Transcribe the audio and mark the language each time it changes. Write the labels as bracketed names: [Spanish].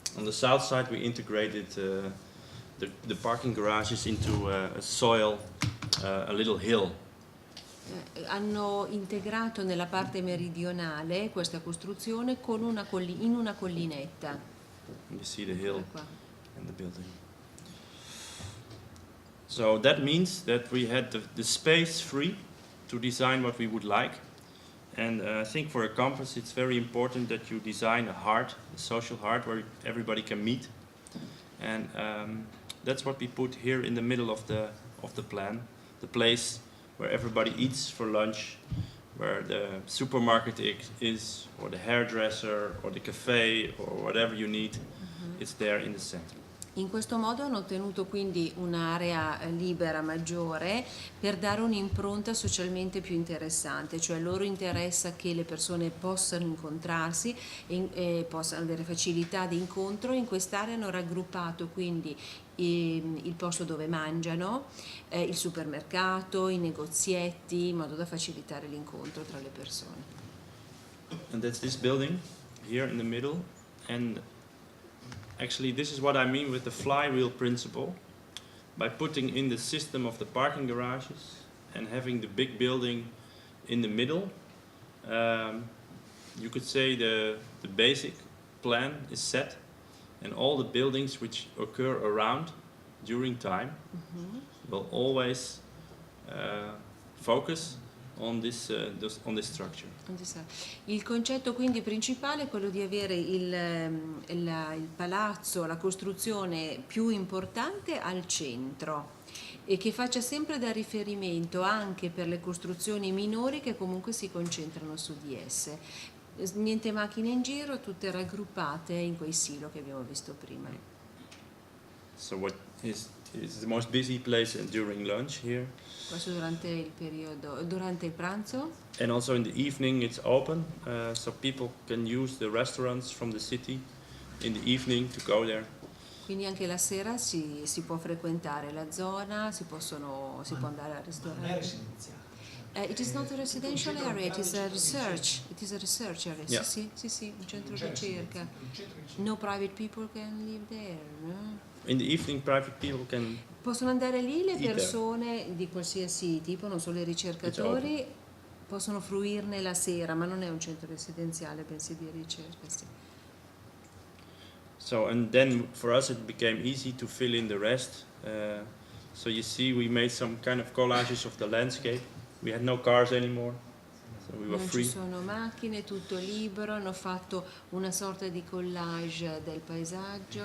[English] On the south side we integrated the parking garages into a soil, a little hill. [Italian] Hanno integrato nella parte meridionale questa costruzione con in una collinetta. [English] You see the hill [Italian] Ecco qua. [English] and the building. So that means that we had the space free to design what we would like. And I think for a campus it's very important that you design a heart, a social heart where everybody can meet. And that's what we put here in the middle of the plan, the place where everybody eats for lunch, where the supermarket is, or the hairdresser, or the cafe, or whatever you need. It's there in the center. [Italian] In questo modo hanno ottenuto quindi un'area libera maggiore per dare un'impronta socialmente più interessante, cioè loro interessa che le persone possano incontrarsi e possano avere facilità di incontro. In quest'area hanno raggruppato quindi il posto dove mangiano, il supermercato, i negozietti, in modo da facilitare l'incontro tra le persone. [English] And that's this building here in the middle. And actually, this is what I mean with the flywheel principle. By putting in the system of the parking garages and having the big building in the middle, you could say the basic plan is set, and all the buildings which occur around during time will always focus on this structure. [Italian] Il concetto quindi principale è quello di avere il palazzo, la costruzione più importante al centro e che faccia sempre da riferimento anche per le costruzioni minori che comunque si concentrano su di esse. Niente macchine in giro, tutte raggruppate in quei silo che abbiamo visto prima. [English] So what is the most busy place during lunch here? [Italian] Questo durante il pranzo. [English] And also in the evening it's open, so people can use the restaurants from the city in the evening to go there. [Italian] Quindi anche la sera si può frequentare la zona, si può andare al ristorante. [English] It is not a residential area, it is a research. It is a research area. Yeah. [Italian] Sì, un centro di ricerca. [English] No private people can live there, no? In the evening private people can. [Italian] Possono andare lì le persone di qualsiasi tipo, non solo i ricercatori, possono fruirne la sera, ma non è un centro residenziale, bensì di ricerca, sì. [English] So, and then for us it became easy to fill in the rest. So you see we made some kind of collages of the landscape. We had no cars anymore, so we were free. [Italian] Non ci sono macchine, tutto libero, hanno fatto una sorta di collage del paesaggio.